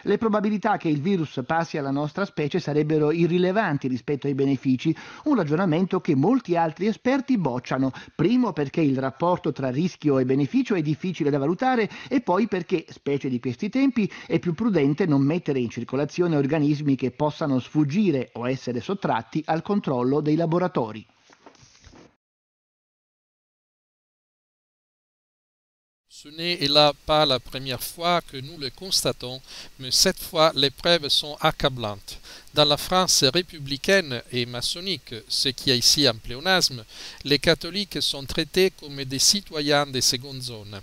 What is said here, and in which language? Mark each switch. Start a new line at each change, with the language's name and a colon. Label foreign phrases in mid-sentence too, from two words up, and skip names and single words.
Italian: Le probabilità che il virus passi alla nostra specie sarebbero irrilevanti rispetto ai benefici, un ragionamento che molti altri esperti bocciano, primo perché il rapporto tra rischio e beneficio è difficile da valutare e poi perché, specie di questi tempi, è più prudente non mettere in circolazione organismi che possano sfuggire o essere sottratti al controllo dei laboratori.
French: Ce n'est là pas la première fois que nous le constatons, mais cette fois les preuves sont accablantes. Dans la France républicaine et maçonnique, ce qui est ici un pléonasme, les catholiques sont traités comme des citoyens de seconde zone.